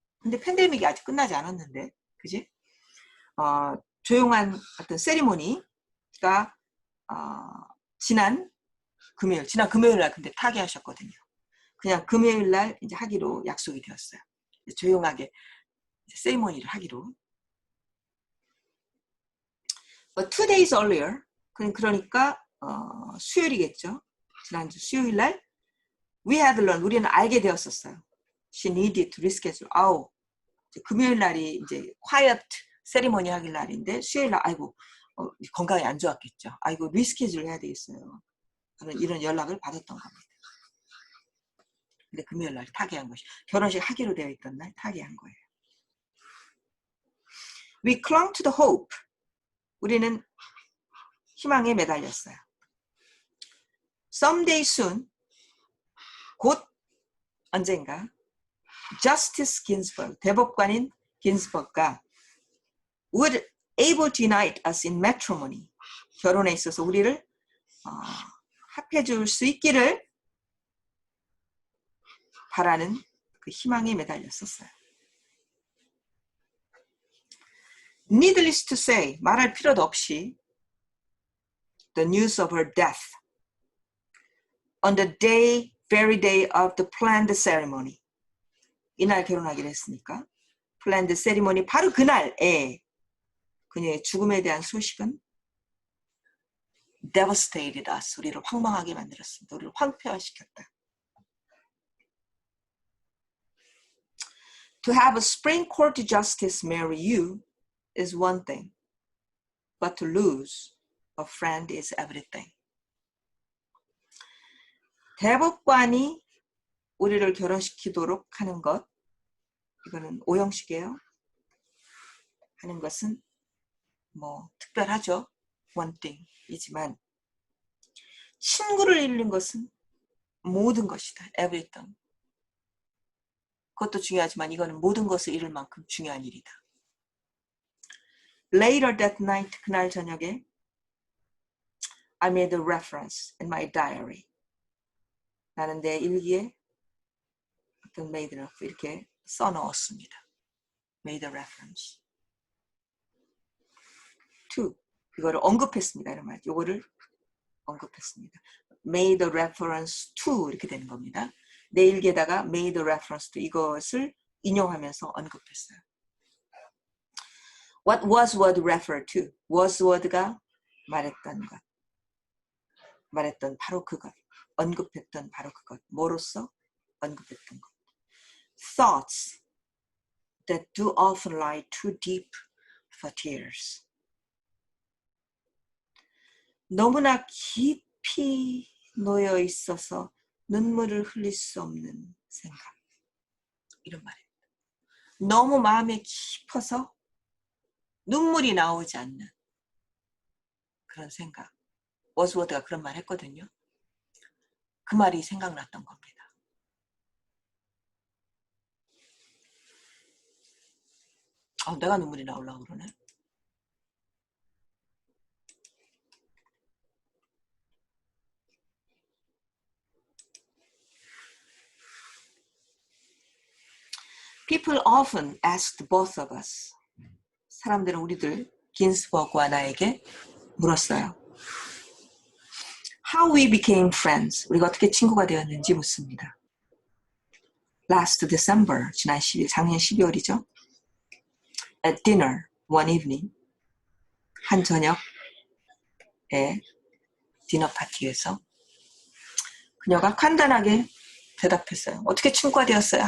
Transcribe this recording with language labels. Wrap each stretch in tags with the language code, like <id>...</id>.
<ko>근데 팬데믹이 아직 끝나지 않았는데, 그지? 조용한 어떤 세리머니가 지난 금요일 날 근데 타계하셨거든요. 그냥 금요일 날 이제 하기로 약속이 되었어요. 조용하게 세리머니를 하기로.</ko> <en>But 2 days earlier,</en> <ko>그러니까 수요일이겠죠. 지난주 수요일 날</ko> <en>we had learned,</en> <ko>우리는 알게 되었었어요.</ko> <en>She needed to reschedule.</en> <ko>금요일 날이 이제 quiet 세리머니 하길 날인데 수요일 날 아이고 건강이 안 좋았겠죠. 아이고 리스케줄 해야 되겠어요. 이런 연락을 받았던 겁니다. 근데 금요일 날 타계한 것이 결혼식 하기로 되어 있던 날 타계한 거예요.</ko> <en>We clung to the hope.</en> <ko>우리는 희망에 매달렸어요.</ko> <en>Someday soon,</en> <ko>곧 언젠가</ko> <en>Justice Ginsburg,</en> <ko>대법관인 긴스버그가</ko> <en>would able to unite us in matrimony.</en> <ko>결혼에 있어서 우리를 합해 줄 수 있기를 바라는 그 희망에 매달렸었어요.</ko> <en>Needless to say,</en> <ko>말할 필요도 없이</ko> <en>the news of her death on the very day of the planned ceremony.</en> <ko>이날 결혼하기로 했으니까</ko> <en>planned ceremony</en> <ko>바로 그날에 그녀의 죽음에 대한 소식은</ko> <en>devastated us.</en> <ko>우리를 황망하게 만들었습니다. 우리를 황폐화시켰다.</ko> <en>To have a Supreme Court justice marry you is one thing, but to lose a friend is everything.</en> <ko>대법관이 우리를 결혼시키도록 하는 것, 이거는 오형식이에요. 하는 것은 뭐 특별하죠.</ko> <en>one thing</en> <ko>이지만 친구를 잃는 것은 모든 것이다.</ko> <en>everything.</en> <ko>그것도 중요하지만 이거는 모든 것을 잃을 만큼 중요한 일이다.</ko> <en>Later that night,</en> <ko>그날 저녁에</ko> <en>I made a reference in my diary.</en> <ko>나는 내 일기에 어떤 made 이렇게 써넣었습니다.</ko> <en>Made a reference.</en> <ko>to 이거를 언급했습니다. 이런 말. 이거를 언급했습니다.</ko> <en>Made a reference to</en> <ko>이렇게 되는 겁니다. 내 일기에다가</ko> <en>made a reference to</en> <ko>이것을 인용하면서 언급했어요.</ko> <en>What was word referred to?</en> <ko>was word가 말했던 것. 말했던 바로 그것. 언급했던 바로 그것. 뭐로써? 언급했던 것.</ko> <en>Thoughts that do often lie too deep for tears.</en> <ko>너무나 깊이 놓여 있어서 눈물을 흘릴 수 없는 생각. 이런 말입니다. 너무 마음에 깊어서 눈물이 나오지 않는 그런 생각. 워즈워드가 그런 말 했거든요. 그 말이 생각났던 겁니다. 내가 눈물이 나오려고 그러네.</ko> <en>People often asked both of us.</en> <ko>사람들은 우리들 긴스버그와 나에게 물었어요.</ko> <en>How we became friends.</en> <ko>우리가 어떻게 친구가 되었는지 묻습니다.</ko> <en>Last December,</en> <ko>작년 12월이죠.</ko> <en>At dinner one evening,</en> <ko>한 저녁에 디너 파티에서 그녀가 간단하게 대답했어요. 어떻게 친구가 되었어요?</ko>